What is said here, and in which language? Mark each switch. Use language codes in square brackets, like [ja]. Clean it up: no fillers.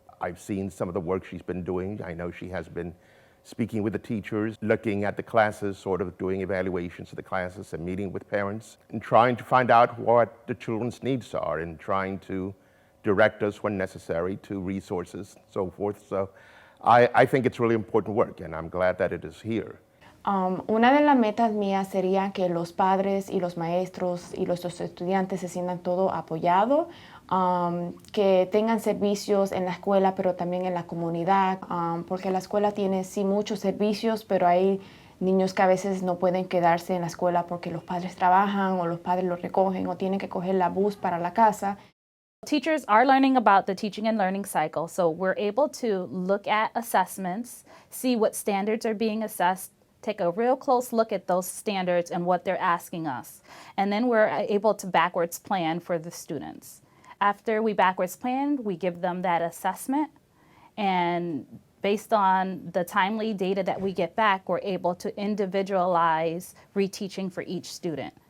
[en] I've seen some of the work she's been doing. I know she has been speaking with the teachers, looking at the classes, sort of doing evaluations of the classes and meeting with parents and trying to find out what the children's needs are and trying to direct us when necessary to resources and so forth. So I think it's really important work, and I'm glad that it is here. [es] Una de las metas mías sería que los padres y los maestros y los estudiantes se sientan todo apoyados, que tengan servicios en la escuela, pero también en la comunidad, porque la escuela tiene sí muchos servicios, pero hay niños que a veces no pueden quedarse en la escuela porque los padres trabajan o los padres los recogen o tienen que coger la bus para la casa. [en] Teachers are learning about the teaching and learning cycle, so we're able to look at assessments, see what standards are being assessed, take a real close look at those standards and what they're asking us. And then we're able to backwards plan for the students. After we backwards plan, we give them that assessment, and based on the timely data that we get back, we're able to individualize reteaching for each student.